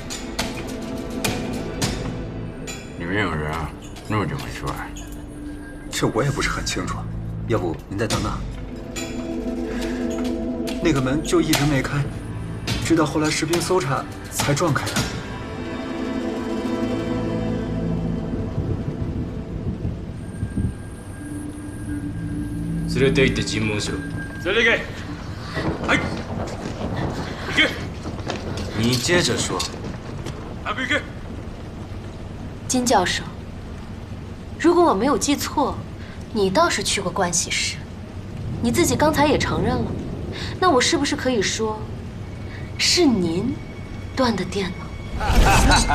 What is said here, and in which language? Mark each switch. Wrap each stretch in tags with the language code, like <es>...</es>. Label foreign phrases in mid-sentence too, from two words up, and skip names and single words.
<zh>里面有人啊，那么久没出来。这我也不是很清楚，要不您再等等。那个门就一直没开，直到后来士兵搜查才撞开的。</zh> <ja>連れて行って尋問しろ。</ja> <zh>这里给，哎，给，你接着说。阿比给。金教授，如果我没有记错，你倒是去过盥洗室，你自己刚才也承认了，那我是不是可以说，是您断的电呢？</zh>